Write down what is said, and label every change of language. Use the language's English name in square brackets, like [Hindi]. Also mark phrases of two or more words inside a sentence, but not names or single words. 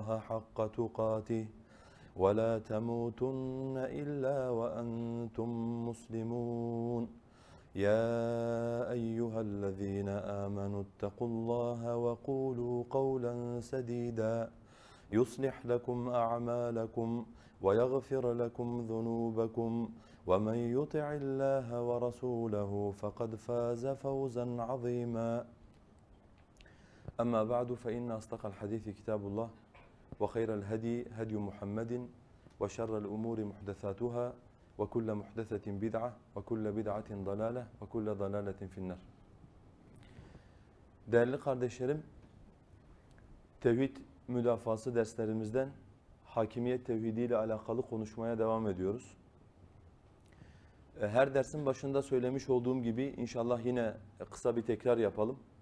[Arabic] حق تقاته ولا تموتن إلا وأنتم مسلمون يا أيها الذين آمنوا اتقوا الله وقولوا قولا سديدا يصلح لكم أعمالكم ويغفر لكم ذنوبكم ومن يطع الله ورسوله فقد فاز فوزا عظيما أما بعد فإن أصدق الحديث كتاب الله وخير الهدي هدي محمد وشر الأمور محدثاتها وكل محدثة بدعة وكل بدعة ضلالة وكل ضلالة في النار. [Turkish] Değerli kardeşlerim, tevhid müdafası derslerimizden hakimiyet tevhidi ile alakalı konuşmaya devam ediyoruz. Her dersin başında söylemiş olduğum gibi inşallah yine kısa bir tekrar yapalım.